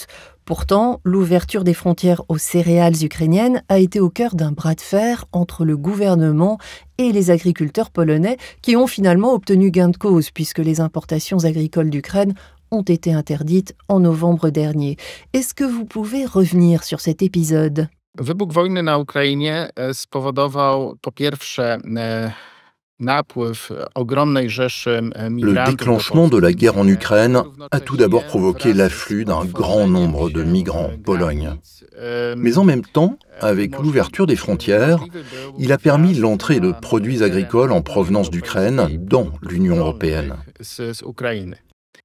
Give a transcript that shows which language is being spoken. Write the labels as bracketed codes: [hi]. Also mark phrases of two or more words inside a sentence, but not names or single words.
[fr] Pourtant, l'ouverture des frontières aux céréales ukrainiennes a été au cœur d'un bras de fer entre le gouvernement et les agriculteurs polonais qui ont finalement obtenu gain de cause puisque les importations agricoles d'Ukraine ont été interdites en novembre dernier. Est-ce que vous pouvez revenir sur cet épisode? [pl] Wybuch wojny na Ukrainie spowodował po pierwsze [fr] Le déclenchement de la guerre en Ukraine a tout d'abord provoqué l'afflux d'un grand nombre de migrants en Pologne. Mais en même temps, avec l'ouverture des frontières, il a permis l'entrée de produits agricoles en provenance d'Ukraine dans l'Union européenne.